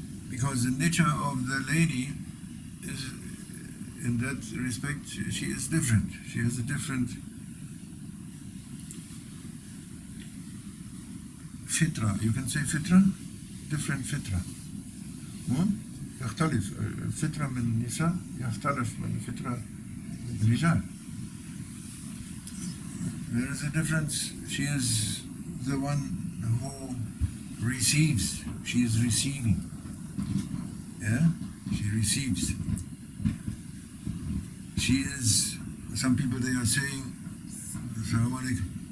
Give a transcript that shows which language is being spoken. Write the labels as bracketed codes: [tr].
[en] Because the nature of the lady is, in that respect, she is different. She has a different fitra. You can say fitra? Different fitra. [ar] يختلف الفطرة من النساء يختلف من الفطرة من الرجال. [en] There is a difference. She is the one who receives. She is receiving. Yeah? She receives. She is, some people they are saying, Assalamu alaikum.